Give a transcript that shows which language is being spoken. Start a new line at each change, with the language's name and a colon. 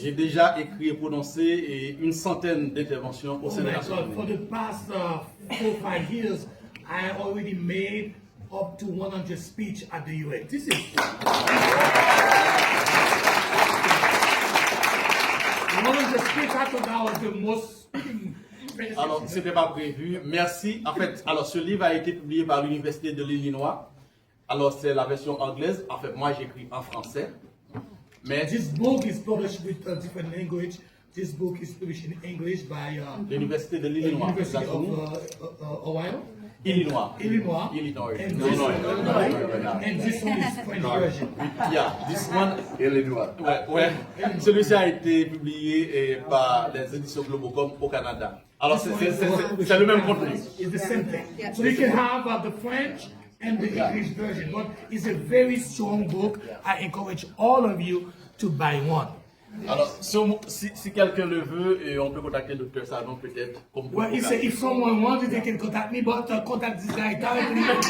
French: j'ai déjà écrit et prononcé une centaine d'interventions au sein des Nations Unies.
English: for the past 4 or 5 years, I already made up to 100 speeches at the UN. This is 100 speeches. I thought that was the most speaking.
French: Alors, c'était pas prévu. Merci. En fait, alors ce livre a été publié par l'Université de l'Illinois. Alors, c'est la version anglaise. En fait, moi, j'écris en français. Mais
English: this book is published with a different language. This book is published in English by
French: l'Université de
English: the
French: l'Illinois.
English: University of Ohio. Illinois. Illinois. Illinois. And this and this one is French version. Yeah, this one. Illinois.
French: Ouais. Celui-ci a été publié par les éditions Globocom au Canada. Alors c'est le même contenu.
English: It's the same thing. So you can have the French and the English version, but it's a very strong book. I encourage all of you to buy one.
French: Alors, si quelqu'un le veut, on peut contacter le Dr. Savon peut-être.
English: Well, he said if someone wants it, they can contact me, but contact this guy directly.